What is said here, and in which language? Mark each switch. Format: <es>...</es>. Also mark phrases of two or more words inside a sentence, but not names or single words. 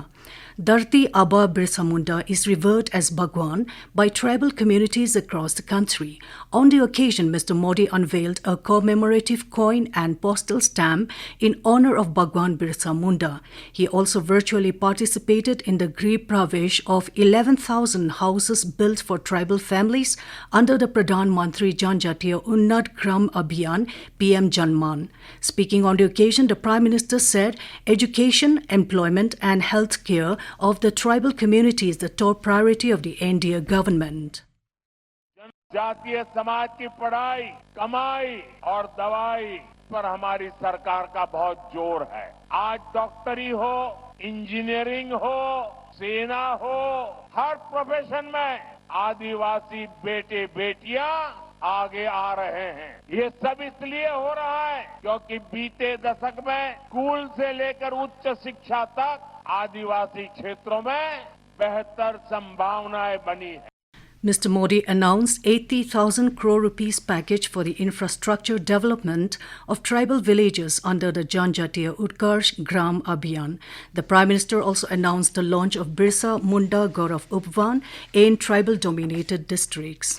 <en>Dharti Aba Birsa Munda is revered as Bhagwan by tribal communities across the country. On the occasion, Mr. Modi unveiled a commemorative coin and postal stamp in honor of Bhagwan Birsa Munda. He also virtually participated in the Grih Pravesh of 11,000 houses built for tribal families under the Pradhan Mantri Jan Jatiya Unnat Gram Abhiyan PM Janman. Speaking on the occasion, the Prime Minister said education, employment and health care of the tribal community is the top priority of the NDA government.</en> <hi>जातीय समाज की पढ़ाई, कमाई और दवाई पर हमारी सरकार का बहुत जोर है। आज डॉक्टरी हो, इंजीनियरिंग हो, सेना हो, हर प्रोफेशन में आदिवासी बेटे बेटियां आगे आ रहे हैं। ये सब इसलिए हो रहा है क्योंकि बीते दशक में स्कूल से लेकर उच्च शिक्षा तक आदिवासी क्षेत्रों में बेहतर संभावनाएं बनी है।</hi> <en>Mr. Modi announced 80,000 crore rupees package for the infrastructure development of tribal villages under the Jan Jatiya Gaurav Abhiyan. The Prime Minister also announced the launch of Birsa Munda Gaurav Upvan in tribal-dominated districts.</en>